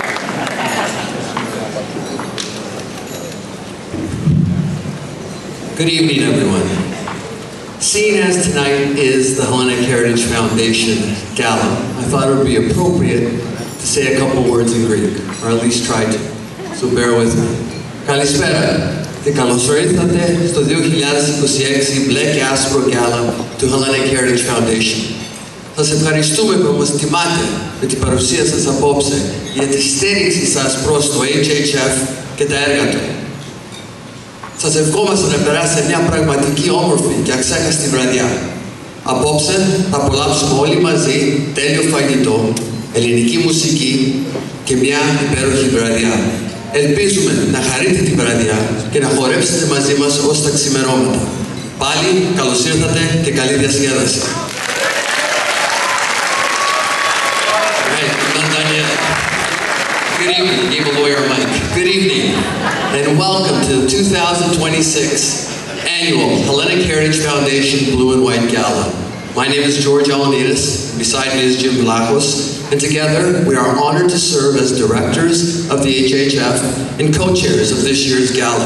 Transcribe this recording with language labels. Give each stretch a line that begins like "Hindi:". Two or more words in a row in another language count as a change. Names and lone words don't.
English: Good evening, everyone. Seeing as tonight is the Hellenic Heritage Foundation Gala, I thought it would be appropriate to say a couple words in Greek, or at least try to, so bear with me.
Greek: Καλησπέρα και καλώς ήρθατε στο 2026 μπλε και άσπρο Gala του Hellenic Heritage Foundation. Σας ευχαριστούμε που μας τιμάτε με την παρουσία σας απόψε για τη στήριξη σας προς το HHF και τα έργα του. Σας ευχόμαστε να περάσετε μια πραγματική όμορφη και αξέχαστη βραδιά. Απόψε θα απολαύσουμε όλοι μαζί τέλειο φαγητό, ελληνική μουσική και μια υπέροχη βραδιά. Ελπίζουμε να χαρείτε τη βραδιά και να χορέψετε μαζί μας ως τα ξημερώματα. Πάλι καλώς ήρθατε και καλή διασκέδαση.
English: Good evening, gave a lawyer a mic. Good evening, and welcome to the 2026 annual Hellenic Heritage Foundation Blue and White Gala. My name is George Elenides, beside me is Jim Blackhos, and together we are honored to serve as directors of the HHF and co-chairs of this year's gala.